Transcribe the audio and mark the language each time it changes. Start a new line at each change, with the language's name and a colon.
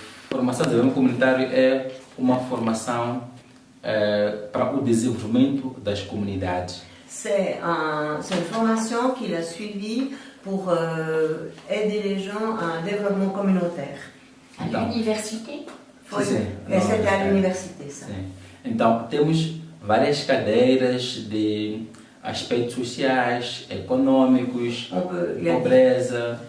Portuguese: Formação de desenvolvimento comunitário é uma formação para o desenvolvimento das comunidades.
French: C'est une formation qu'il a suivie pour aider les gens à un développement communautaire. À l'université?
Portuguese: Sim.
French: Et c'était à l'université, ça.
Portuguese: Sim. Então, temos várias cadeiras de aspectos sociais, econômicos, pobreza.